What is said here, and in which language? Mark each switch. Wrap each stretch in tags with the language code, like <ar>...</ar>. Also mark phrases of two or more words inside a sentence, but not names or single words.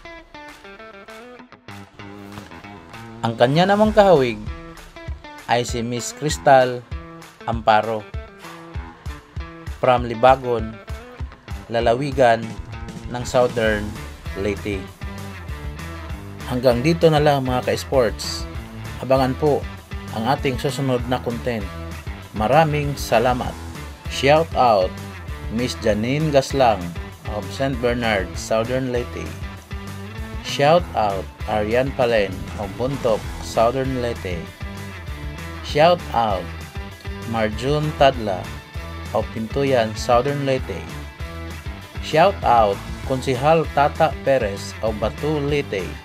<tl>Ang kanya namang kahawig ay si Miss Crystal Amparo from Libagon, lalawigan ng Southern Leyte. Hanggang dito na lang mga ka-sports. Abangan po ang ating susunod na content. Maraming salamat.</tl> <en>Shout out Miss Janine Gaslang of St. Bernard, Southern Leyte. Shout out Arian Palen of Buntok, Southern Leyte. Shout out Marjun Tadla of Pintuyan, Southern Leyte. Shout out Konsihal Tata Perez of Batu, Leyte.</en>